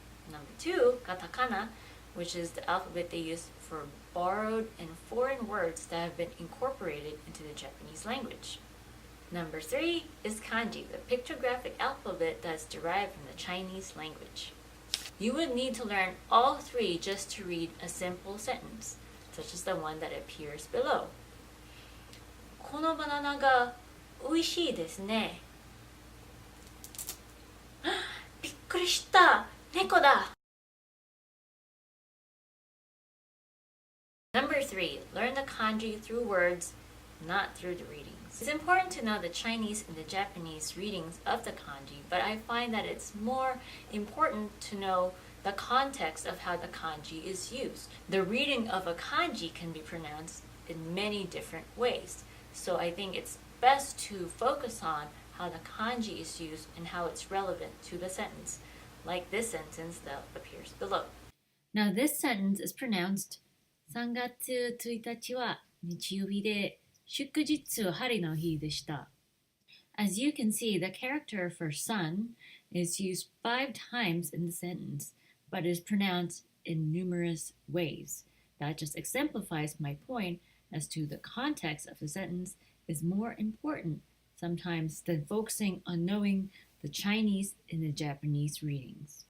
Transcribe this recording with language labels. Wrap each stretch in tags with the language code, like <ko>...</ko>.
<en>Number 2, Katakana, which is the alphabet they use for borrowed and foreign words that have been incorporated into the Japanese language. Number 3 is Kanji, the pictographic alphabet that's derived from the Chinese language. You would need to learn all 3 just to read a simple sentence, such as the one that appears below.</en> <ja>このバナナが美味しいですね。びっくりした。猫だ。</ja> <en>Number 3, learn the kanji through words, not through the readings. It's important to know the Chinese and the Japanese readings of the kanji, but I find that it's more important to know the context of how the kanji is used. The reading of a kanji can be pronounced in many different ways. So I think it's best to focus on how the kanji is used and how it's relevant to the sentence, like this sentence that appears below. Now this sentence is pronounced</en> <ja>3月1日は日曜日で祝日は晴れの日でした.</ja> <en>As you can see, the character for sun is used 5 times in the sentence, but is pronounced in numerous ways. That just exemplifies my point as to the context of the sentence is more important sometimes than focusing on knowing the Chinese and the Japanese readings.</en>